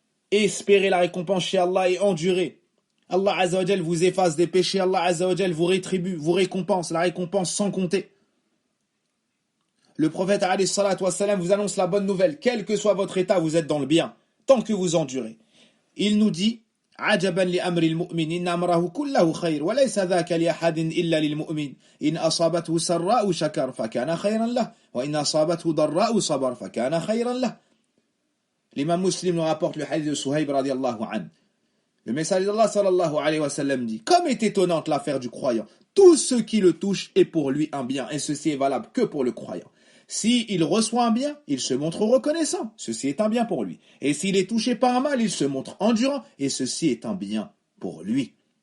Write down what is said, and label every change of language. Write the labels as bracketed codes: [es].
[fr] Espérez la récompense chez Allah et endurez. Allah Azza wa Jal vous efface des péchés. Allah Azza wa Jal vous rétribue, vous récompense. La récompense sans compter. Le prophète alayhi salatu wassalam vous annonce la bonne nouvelle. Quel que soit votre état, vous êtes dans le bien. Tant que vous endurez. Il nous dit [ar] عجبا لأمر المؤمن إن أمره كله خير وليس ذاك لأحد إلا للمؤمن إن أصابته سراء شكر فكان خيرا له وإن أصابته ضراء صبر فكان خيرا له. [fr] L'imam Muslim nous rapporte le hadith de Suhayb radiallahu anhu. Le messager d'Allah sallallahu alayhi wa sallam dit, comme est étonnante l'affaire du croyant, tout ce qui le touche est pour lui un bien, et ceci est valable que pour le croyant. S'il reçoit un bien, il se montre reconnaissant, ceci est un bien pour lui. Et s'il est touché par un mal, il se montre endurant, et ceci est un bien pour lui.